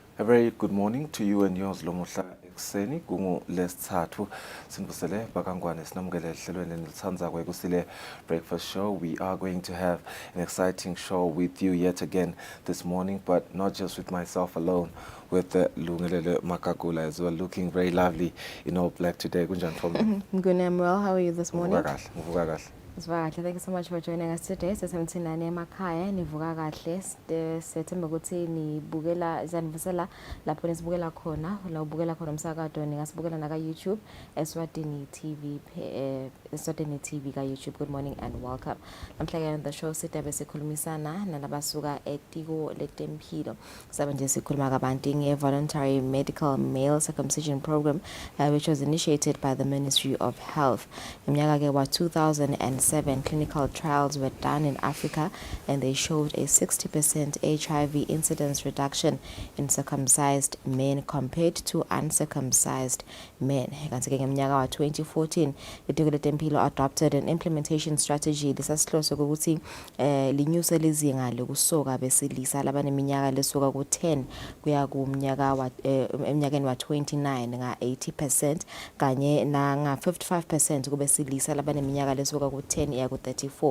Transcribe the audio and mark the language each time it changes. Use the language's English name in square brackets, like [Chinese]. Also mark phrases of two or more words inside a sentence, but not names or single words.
[English] very good morning to you and yours [Swati] Lomuhla Ekseni kungu lesithathu simbusele bakangwane sinamukele ehlelweni nilithanza kwe Kusile breakfast show. [English] We are going to have an exciting show with you yet again this morning, but not just with myself alone, with Lungelele Makakula as well, looking very lovely in all black today. [Swati] Kunjani Thomi? [English] Good, I'm well. How are you this morning? [Swati] Muvuka kahle. [English] Thank you so much for joining us today. [Swati] Sesemthina emakhaya nivuka kahle. Sethemba ukuthi nibukela zanivusela lapho nisibukela khona, la ubukela khona umsakazo ningasibukela na ka YouTube Eswatini TV Eswatini TV ka YouTube. [English] Good morning and welcome. [Swati] Namhlanje [English] on the show [Swati] sitabe sikhulumisana nalabasuka etiko letempilo. Sabe nje sikhuluma kabanti nge [English] voluntary medical male circumcision program which was initiated by the Ministry of Health. [Swati] Iminyaka ke wa [English] 2007 clinical trials were done in Africa and they showed a 60% HIV incidence reduction in circumcised men compared to uncircumcised men. [Swati] Kanti ke ngeminyaka wa 2014 itiko letempilo [English] adopted an implementation strategy [Swati] lesasihlose ukuthi linyuse lizinga lokusoka besilisa labaneminyaka lesuka ku 10 kuya kumnyaka wa eminyakeni wa 29 nga 80% kanye na nga 55% kubesilisa labaneminyaka lesuka ku 10 ya ku 34.